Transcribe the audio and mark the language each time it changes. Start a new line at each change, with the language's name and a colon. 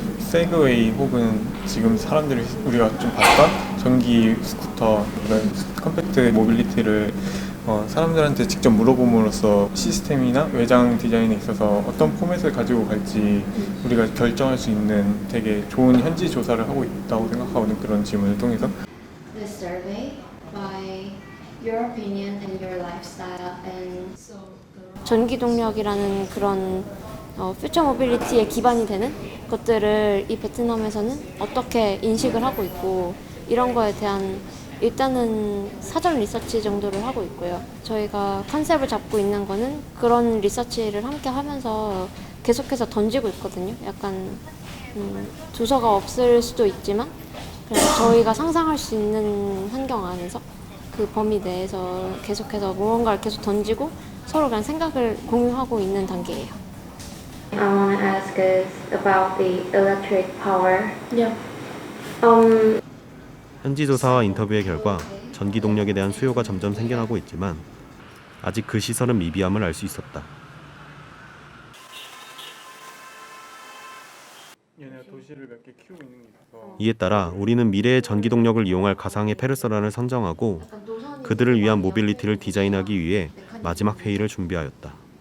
Korean: 세그웨이 혹은 지금 사람들이 우리가 좀 봤던 전기 스쿠터 이런 컴팩트 모빌리티를 사람들한테 직접 물어봄으로써 시스템이나 외장 디자인에 있어서 어떤 포맷을 가지고 갈지 우리가 결정할 수 있는 되게 좋은 현지 조사를 하고 있다고 생각하거든. 그런 질문을 통해서.
English: This survey by your opinion and your lifestyle and
Korean: 전기 동력이라는 그런 퓨처 모빌리티의 기반이 되는 것들을 이 베트남에서는 어떻게 인식을 하고 있고 이런 거에 대한 일단은 사전 리서치 정도를 하고 있고요. 저희가 컨셉을 잡고 있는 거는 그런 리서치를 함께 하면서 계속해서 던지고 있거든요. 약간 조서가 없을 수도 있지만 그냥 저희가 상상할 수 있는 환경 안에서 그 범위 내에서 계속해서 무언가를 계속 던지고 서로 그냥 생각을 공유하고 있는 단계예요.
English: I want to ask is about the electric power. Yeah.
Korean: 현지 조사와 인터뷰의 결과 전기 동력에 대한 수요가 점점 생겨나고 있지만 아직 그 시설은 미비함을 알 수 있었다. 얘네가 도시를 몇 개 키우고 있는 게 있어서 이에 따라 우리는 미래의 전기 동력을 이용할 가상의 페르소나를 선정하고 그들을 위한 모빌리티를 디자인하기 위해 마지막 회의를 준비하였다.